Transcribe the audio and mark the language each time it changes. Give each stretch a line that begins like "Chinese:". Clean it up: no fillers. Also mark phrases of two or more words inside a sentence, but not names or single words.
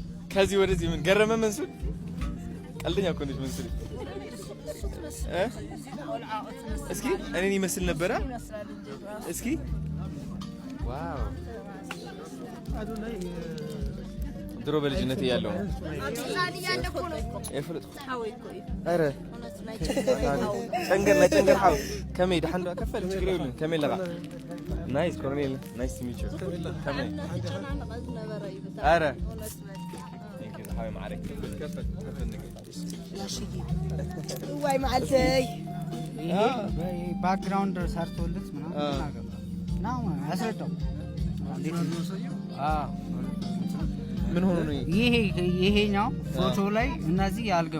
Amharic: ከዚህ ወደዚህ ምን ገረመ መንሱር? ቀልደኛ እኮ ነች መንሱር። እስኪ እኔን ይመስል ነበረ። እስኪ ዋው ድሮ በልጅነት ያለው
Tigrinya: ኧረ ጨንገር ሓው ከመይ ድሓን ከፈል ችግር የለን ከመይ ለኻ ናይስ ኮርኔል
English: nice to meet you
Tigrinya: ከመይ ኧረ ሓዊ ማዕረግ ከፈል ዋይ ማዕልተይ
Amharic: ባክግራውንድ ሰርቶልት ምናምን ነው ያስረዳው። ምን ሆኖ ነው ይሄኛው ፎቶ ላይ እነዚህ ያልገቡ?